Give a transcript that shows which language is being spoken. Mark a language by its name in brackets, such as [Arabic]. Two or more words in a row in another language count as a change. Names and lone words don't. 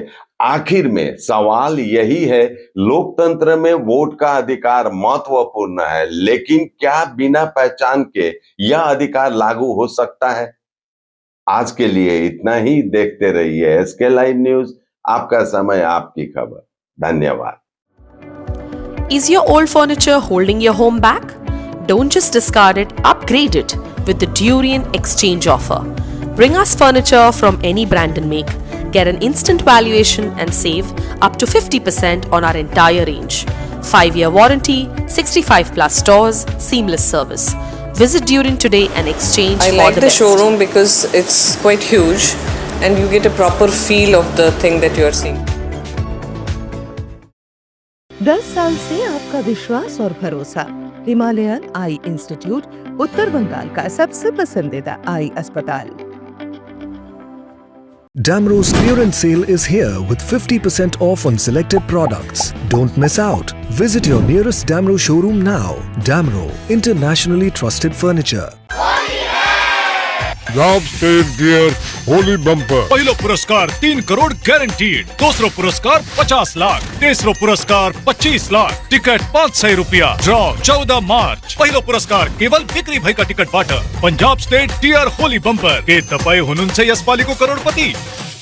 [Hindi] आखिर में सवाल यही है, लोकतंत्र में वोट का अधिकार महत्वपूर्ण है, लेकिन क्या बिना पहचान के यह अधिकार लागू हो सकता है? आज के लिए इतना ही। देखते रहिए एसके लाइव न्यूज, आपका समय आपकी खबर। धन्यवाद। [English] Is your old furniture holding your home back? Don't just discard it, upgrade it with the Durian exchange offer. Bring us furniture from any brand and make. Get an instant valuation and save up to 50% on our entire range. 5-year warranty, 65 plus stores, seamless service. Visit Durian today and exchange I for like the the best. showroom because it's quite huge and you get a proper feel of the thing that you are seeing. [Hindi] 10 साल से आपका विश्वास और भरोसा। हिमालयन आई इंस्टीट्यूट, उत्तर बंगाल का सबसे पसंदीदा आई अस्पताल। [English] Damro's clearance sale is here with 50% off on selected products. Don't miss out. Visit your nearest Damro showroom now. Damro, internationally trusted furniture. [Nepali] पंजाब स्टेट डियर होली बम्पर। पहिलो पुरस्कार 3 करोड़ गारंटीड, दोस्रो पुरस्कार 50 लाख, तेस्रो पुरस्कार 25 लाख, टिकट 500 रुपया। ड्रॉ 14 मार्च। पहिलो पुरस्कार केवल बिक्री भएका टिकटबाट। पंजाब स्टेट डियर होली बम्पर के तपाई हुनुहुन्छ यसपालिको करोडपति।